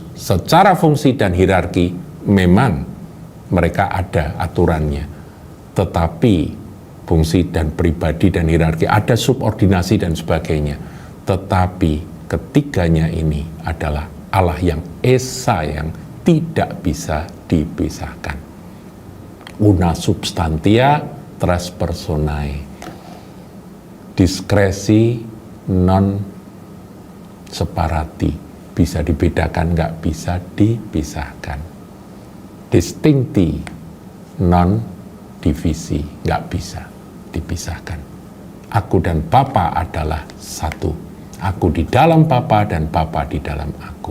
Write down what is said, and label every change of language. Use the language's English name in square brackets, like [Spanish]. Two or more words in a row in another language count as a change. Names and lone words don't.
[Indonesian] Secara fungsi dan hierarki, memang mereka ada aturannya. Tetapi fungsi dan pribadi dan hierarki, ada subordinasi dan sebagainya. Tetapi ketiganya ini adalah Allah yang Esa, yang tidak bisa dipisahkan. [Latin] Una substantia tres personae. Diskresi non separati. [Indonesian] Bisa dibedakan, nggak bisa dipisahkan. [Latin] Distincti non divisi, [Indonesian] nggak bisa dipisahkan. Aku dan Bapa adalah satu. Aku di dalam Bapa dan Bapa di dalam aku.